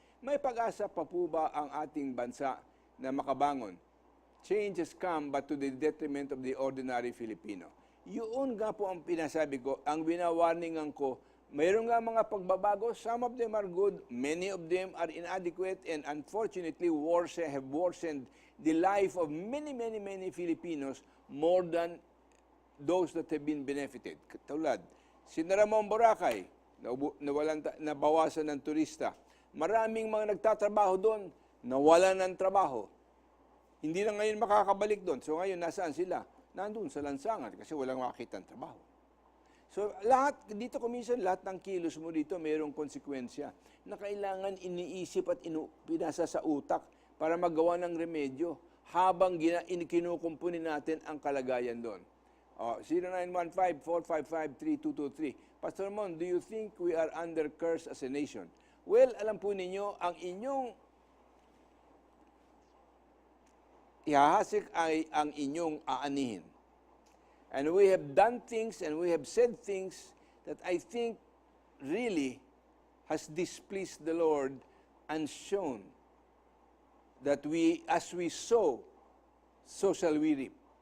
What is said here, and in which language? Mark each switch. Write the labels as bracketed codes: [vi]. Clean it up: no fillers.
[tl] May pag-asa pa po ba ang ating bansa na makabangon? [en] Change has come but to the detriment of the ordinary Filipino. [tl] Yun nga po ang pinasabi ko, ang winawarningan ko. Mayroon nga mga pagbabago, [en] some of them are good, many of them are inadequate, and unfortunately have worsened the life of many Filipinos more than those that have been benefited. [tl] Katulad, sinara mo ang Boracay, nabawasan ng turista. Maraming mga nagtatrabaho doon, nawalan ng trabaho. Hindi na ngayon makakabalik doon. So ngayon, nasaan sila? Nandun sa lansangan kasi walang makakita ng trabaho. So, dito kuminsan, lahat ng kilos mo dito mayroong konsekwensya na kailangan iniisip at pinasa sa utak para magawa ng remedyo habang kinukumpuni natin ang kalagayan doon. 0915-455-3223. [en] Pastor Mon, do you think we are under curse as a nation? [tl] Well, alam po ninyo, ang inyong ihahasik ay ang inyong aanihin. [en] And we have done things and we have said things that I think really has displeased the Lord and shown that as we sow, so shall we reap.